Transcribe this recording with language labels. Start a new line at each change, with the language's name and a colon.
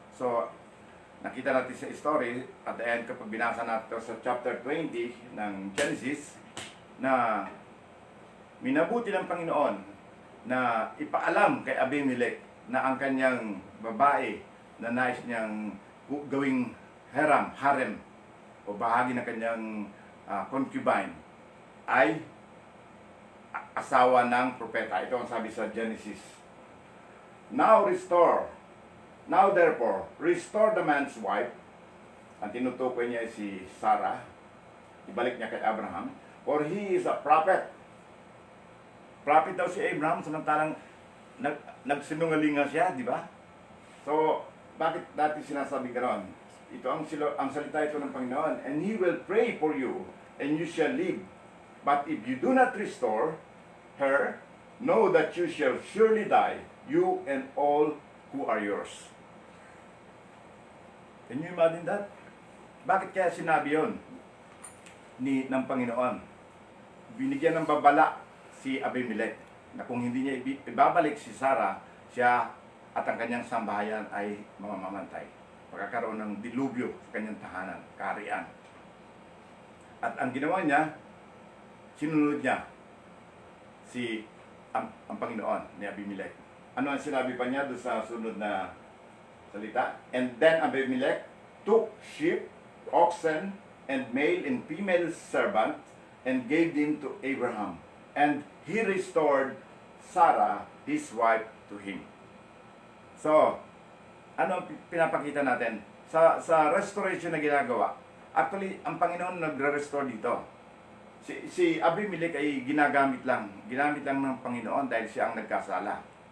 Filipino: So, nakita natin sa story,
English: at the end
Filipino: kapag binasa natin sa chapter 20 ng Genesis, na minabuti ng Panginoon na ipaalam kay Abimelech na ang kanyang babae na nais niyang gawing harem o bahagi ng kanyang concubine ay asawa ng propeta. Ito ang sabi sa Genesis.
English: Now therefore, restore the man's wife.
Filipino: Ang tinutukoy niya ay si Sarah. Ibalik niya kay Abraham.
English: For he is a prophet.
Filipino: Prophet daw si Abraham, samantalang nagsinungaling nga siya, di ba? So, bakit natin sinasabi gano'n? Ito ang salita ito ng Panginoon.
English: And He will pray for you, and you shall live. But if you do not restore her, know that you shall surely die, you and all who are yours. Can you imagine that?
Filipino: Bakit kaya sinabi yun ng Panginoon? Binigyan ng babala si Abimelech na kung hindi niya ibabalik si Sarah, siya at ang kanyang sambahayan ay mamamatay. Magkakaroon ng dilubyo sa kanyang tahanan, kaharian. At ang ginawa niya, sinunod niya ang Panginoon ni Abimelech. Ano ang sinabi pa niya doon sa sunod na salita?
English: And then Abimelech took sheep, oxen, and male and female servant, and gave them to Abraham. And he restored Sarah, his wife, to him.
Filipino: So, ano ang pinapakita natin? Sa restoration na ginagawa, actually, ang Panginoon nagre-restore dito. Si Abimelech ay ginamit lang ng Panginoon dahil siya ang nagkasala.